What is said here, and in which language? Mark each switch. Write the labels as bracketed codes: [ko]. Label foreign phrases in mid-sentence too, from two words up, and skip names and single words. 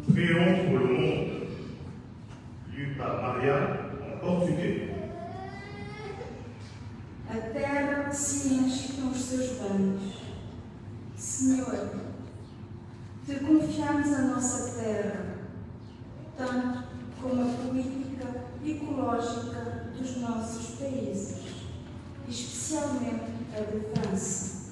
[fr] Prions pour le monde, lu par Maria en portugais. [pt] A terra se enche com os seus banhos. Senhor, te confiamos a nossa terra, tanto como a política ecológica dos nossos países, especialmente a de França.